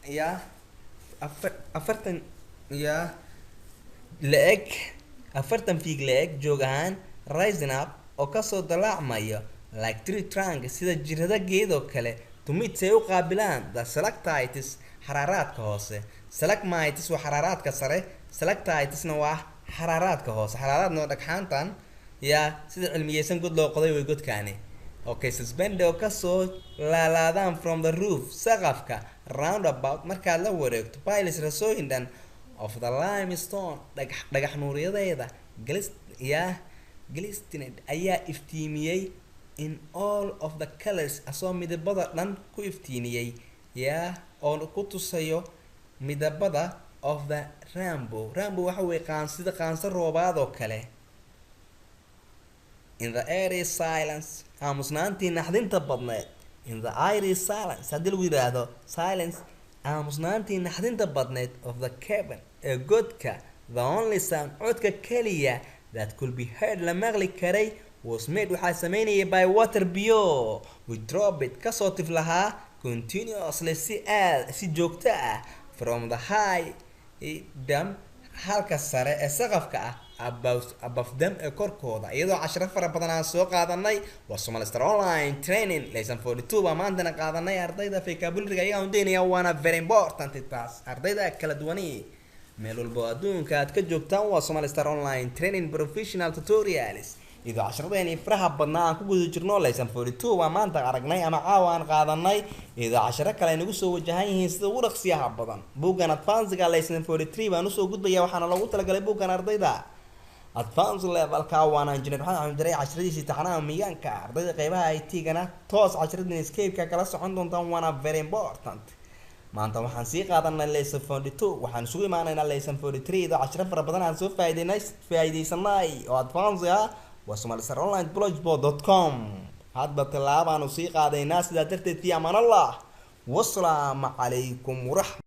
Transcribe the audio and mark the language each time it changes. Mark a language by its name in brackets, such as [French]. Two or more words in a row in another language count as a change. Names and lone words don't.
[Somali] afartan la-eg 40 feet la-eg joog ahaan [English] rising up [Somali] oo kasoo dalaacmaya [English] like tree trunk [Somali] sida jirada geedoo kale tumid say u qaabilaan [English] the stalactites [Somali] xaraaraadka hoose stalagmites waa xaraaraadka sare stalactitesna waa xaraaraadka hoose xaraaraadna dhagxaantan sida cilmiyeysan god loo qoday way godkaani okay suspended oo kasoo laalaadaan [English] from the roof [Somali] saqafka roundabout markaad la wareegto piles rasooyin dhan [English] of the limestone [Somali] dhagax nuuriyadeeda glistened ayaa iftiimiyey [English] in all of the colors [Somali] asoo midabada dhan ku iftiiniyey oo ku tusayo midabada [English] of the rainbow [Somali] waxa weeye qaansida qaanso roobaad oo kale [English] in the airy silence [Somali] aamusnaantii naxdinta badneed [English] in the airy silence [Somali] haddii lagu yidhaahdo silence aamusnaantii naxdinta badneed [English] of the cavern [Somali] ee godka [English] the only sound [Somali] codka keliya [English] that could be heard [Somali] la maqli karay [English] was made [Somali] waxaa sameynayay [English] by water biyo with drop it [Somali] kasoo tif lahaa [English] continuously [Somali] si joogto ah [English] from the high dam [Somali] halka sare ee saqafka ah [English] above them [Somali] ee korkooda iyadoo casharo fara badan aan soo qaadanay waa Somali Star Online Training lesson 42 baa maantana qaadanay ardayda vocabulary ayaga undeynaya waana [English] very important [Somali] taas ardayda kala duwani meel walba adduunka aad ka joogtaan waa Somali Star Online Training Professional Tutorials idoo casharadeenii faraha badnaa aan ku guda jirno lesson 42 waa maanta aragnay ama caawa aan qaadanay idoo casharo kale nagu soo wajahan yihiin sida ugu dhaqsiyaha badan buuggan [English] advanced lesson 43 [Somali] baan usoo gudbaya waxaana loogu talagalay buuggan ardayda [English] advanced level [Somali] ka waana engineer Maxamed Axmed Diray casharadiisa taxanaha miyaanka ardayda qaybaha IT-gana toos casharadeen Skype-ka kala socon doontaan waana [English] very important [Somali] maanta waxaan sii qaadanay lesson 42 waxaan isugu imaanaynaa lesson 43 idoo casharo fara badan aan soo faa'iideysanay oo advanced waa somalistarionlineblogspot.com hadba tallaabaan u sii qaadaynaa sidaa darteed [Arabic] في أمان الله والسلام عليكم ورحمة الله